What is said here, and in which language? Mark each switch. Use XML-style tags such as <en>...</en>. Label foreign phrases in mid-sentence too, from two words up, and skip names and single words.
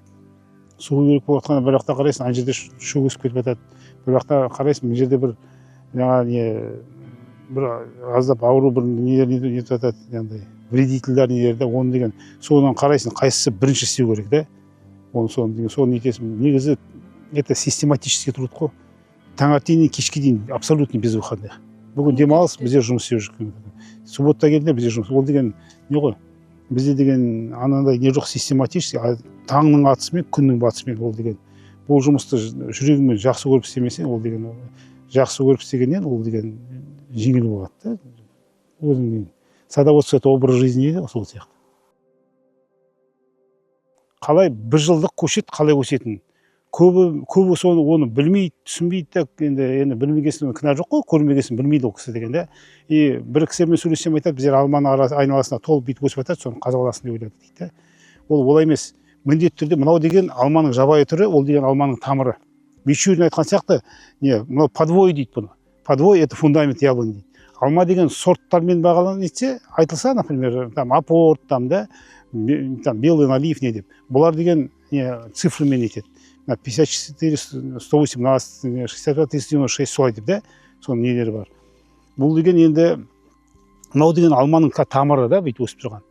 <kk>Су құю керек болып жатқанда бір жақта қарайсың, ана жерде шөп өсіп кетіп жатады. Бір жақта қарайсың, мына жерде бір бір аздап ауру бір нетіп жатады, яғни вредительдер нелерде, оны деген содан қарайсың, қайсысы бірінші істеу керек да. Соны нетесің. Негізі</kk> <ru>это систематически труд</ru> <kk>қой. Таңертеңнен кешке дейін</kk> <ru>абсолютно без выходных.</ru> <kk>Бүгін демалыс, бізде жұмыс істеу жүрген. Суббота келгенде бізде жұмыс. Ол деген не ғой? Бізде деген анандай не жоқ, систематически, таңның атысымен, күннің батысымен ол деген. Бұл жұмысты жүрегімен жақсы көріп істемесең, ол деген жақсы көріп істегеннен ол деген жеңіл болады да. Өзіңнің</kk> <ru>садоводство это образ жизни</ru> <kk>дейді, сол сияқты. Қалай бір жылдық көшет қалай өсетінін. Көбі соны оны білмейді, түсінбейді. Енді білмегесін кінә жоқ қой, көрмегесін білмейді ол кісі дегенде. Бір кісімен сөйлессем айтады, біздер алманың айналасына толып бүйтіп өсіп жатады, соны қазаласын деп ойлады дейді. Ол олай емес. Міндетті түрде мынау деген алманың жабайы түрі, ол деген алманың тамыры. Мичурин айтқан сияқты, мынау подвой дейді бұны.</kk> <ru>Подвой это фундамент яблони</ru> <kk>дейді. Алма деген сорттармен бағаланып етсе, айтылса,</kk> <ru>например, там апорт, там белый налив</ru> <kk>не деп. Бұлар деген цифрымен етеді. 54, 118, 62, 396 солай деп да, соның нелері бар. Бұл деген енді, мынау деген алманың тамыры да, бүйтіп өсіп тұрған.</kk>